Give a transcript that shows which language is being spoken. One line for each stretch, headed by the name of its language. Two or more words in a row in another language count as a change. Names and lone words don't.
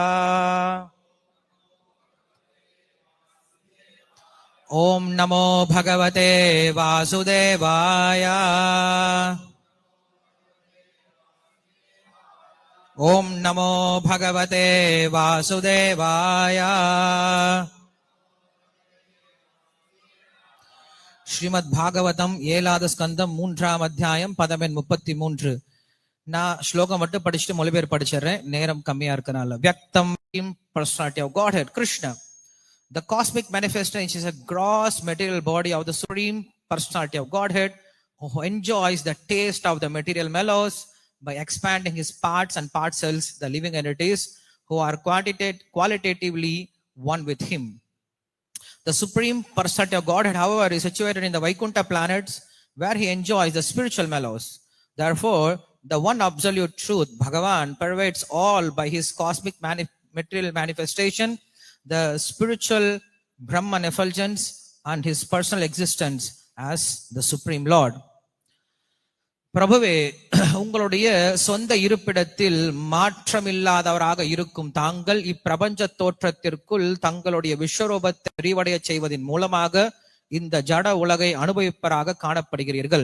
Sanskrit: ॐ नमो भगवते वासुदेवाय। ॐ नमो भगवते वासुदेवाय।
Tamil: ஸ்ரீமத் பாகவதம் 7வது ஸ்கந்தம் 3ஆம் அத்தியாயம் பதமெண் 33. நான் ஸ்லோகம் மட்டும் படிச்சுட்டு மொழிபெயர் படிச்சிடுறேன், நேரம் கம்மியா இருக்கனால.
English: வியக்தம் personality of Godhead, Krishna. The cosmic manifestation is a gross material body of the supreme personality of Godhead who enjoys the taste of the material mellows by expanding his parts and parcels, the living entities who are qualitatively one with him. The supreme personality of Godhead, however, is situated in the Vaikuntha planets where he enjoys the spiritual mellows. Therefore, the one absolute truth, Bhagavan, pervades all by his cosmic material manifestation, the spiritual Brahman effulgence, and his personal existence as the Supreme Lord.
Tamil: பிரபுவே, உங்களுடைய சொந்த இருப்பிடத்தில் மாற்றமில்லாதவராக இருக்கும் தாங்கள் இப்பிரபஞ்ச தோற்றத்திற்குள் தங்களுடைய விஸ்வரூபத்தை விரிவடைய செய்வதன் மூலமாக இந்த ஜட உலகை அனுபவிப்பராக காணப்படுகிறீர்கள்.